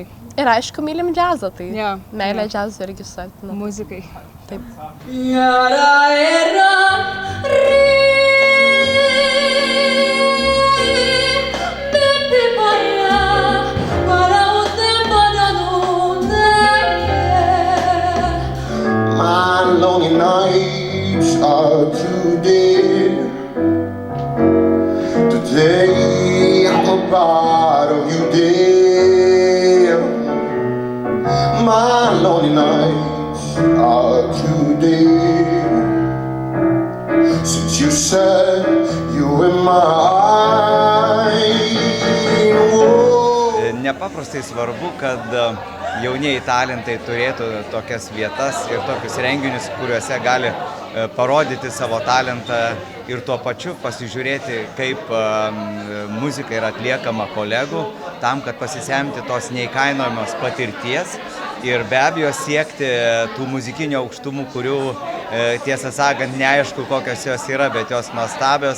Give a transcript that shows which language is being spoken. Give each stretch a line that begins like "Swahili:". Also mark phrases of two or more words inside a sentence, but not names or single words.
Lithuanian: Ir aišku, mylim džiazą, tai meilė džiazą irgi suartina. Muzikai. Taip.
English: My lonely nights are too dear. Today I'm a part of you, dear. My lonely nights are too dear. Since you said you were mine.
Lithuanian: Nepaprastai svarbu, kad jaunieji talentai turėtų tokias vietas ir tokius renginius, kuriuose gali parodyti savo talentą ir tuo pačiu pasižiūrėti, kaip muzika yra atliekama kolegų, tam, kad pasisemti tos neįkainojamos patirties ir be abejo siekti tų muzikinių aukštumų, kurių tiesą sakant neaišku, kokios jos yra, bet jos nuostabios.